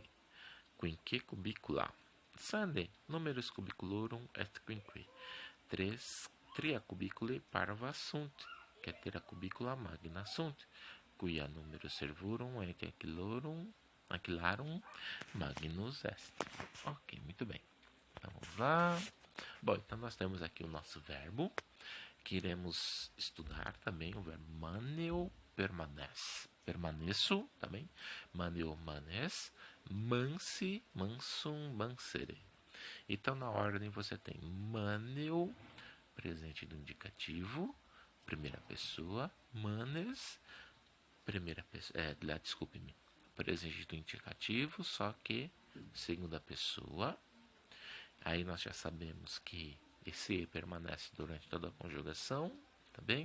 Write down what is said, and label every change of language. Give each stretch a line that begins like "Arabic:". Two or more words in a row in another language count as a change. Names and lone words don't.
Latin: Quinque cubicula. Sande numerus cubiculorum est quinque. Tria cubiculae parva sunt, cetera cubicula magna sunt, quia numerus servorum et ancillarum magnus est.
Portuguese: Ok, muito bem. Então vamos lá. Bom, então nós temos aqui o nosso verbo, que iremos estudar também, o verbo maneo permaneço, também,
Latin: maneo manes, mansi, mansum, mansere.
Portuguese: Então na ordem você tem maneo, presente do indicativo, primeira pessoa, manes, primeira pessoa, desculpe-me, presente do indicativo, só que segunda pessoa. Aí nós já sabemos que esse E permanece durante toda a conjugação, tá bem?